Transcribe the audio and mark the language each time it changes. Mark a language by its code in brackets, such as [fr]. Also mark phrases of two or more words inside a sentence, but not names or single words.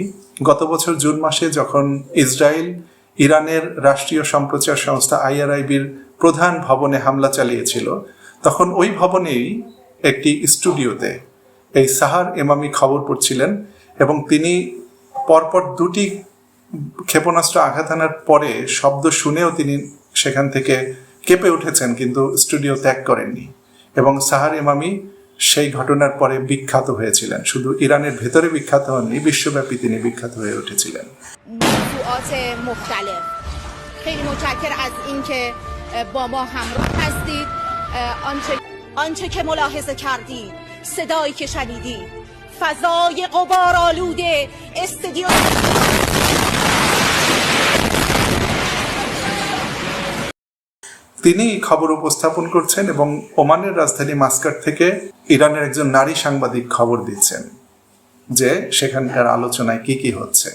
[bn] গত বছর জুন মাসে যখন ইসরায়েল ইরানের রাষ্ট্রীয় সম্প্রচার সংস্থা IRIBর প্রধান ভবনে হামলা চালিয়েছিল, তখন ওই ভবনেই একটি স্টুডিওতে এই সাহার এমামি খবর পড়ছিলেন এবং তিনি পরপর দুটি ক্ষেপণাস্ত্র আঘাত আনার পরে শব্দ শুনেও তিনি সেখান থেকে কেঁপে উঠেছেন, কিন্তু স্টুডিও ত্যাগ করেননি। এবং সাহার এমামি সেই ঘটনার পরে বিখ্যাত হয়েছিলেন। শুধু ইরানের ভেতরে বিখ্যাত হননি, বিশ্বব্যাপী তিনি বিখ্যাত হয়ে উঠেছিলেন। [fa] موضوعات مختلف. خیلی متشکر از اینکه با ما همراه هستید. آنچه که ملاحظه کردید، صدایی که شنیدید، فضای غبارآلود استودیو [bn] তিনি খবর উপস্থাপন করছেন এবং ওমানের রাজধানী মাস্কাট থেকে ইরানের একজন নারী সাংবাদিক খবর দিচ্ছেন যে সেখানকার আলোচনায় কি কি হচ্ছে।